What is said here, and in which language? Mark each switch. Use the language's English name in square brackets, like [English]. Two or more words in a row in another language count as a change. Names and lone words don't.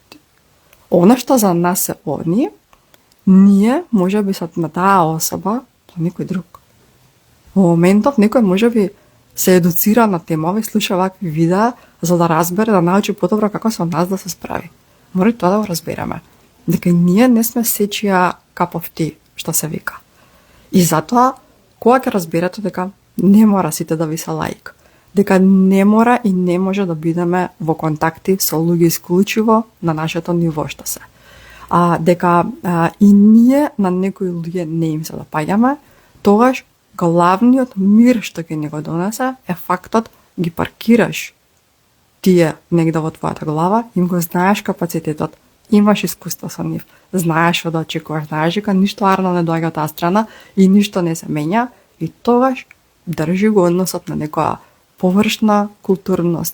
[Macedonian] Она што за нас е они, ние, може би, на таа особа, што некој друг. Во моментов некој можеби се едуцира на темови, слуша вакви видеа за да разбере, да научи подобро како со нас да се справи. Мора тоа да го разбереме. Дека ние не сме сечија [English] cup of tea, [Macedonian] што се вика. И затоа, кога ќе разберете дека не мора сите да ви се лаик, дека не мора и не може да бидеме во контакти со луѓе исклучиво на нашето ниво што се. Дека и ние на некои луѓе не им се допаѓаме, тогаш главниот мир што ќе ни го донесе е фактот ги паркираш тие негде во твојата глава, им го знаеш капацитетот, имаш искуство со нив, знаеш што да очекуваш, знаеш дека ништо арно не доаѓа од таа страна и ништо не се менја и тогаш држи го односот на некоја површна културност.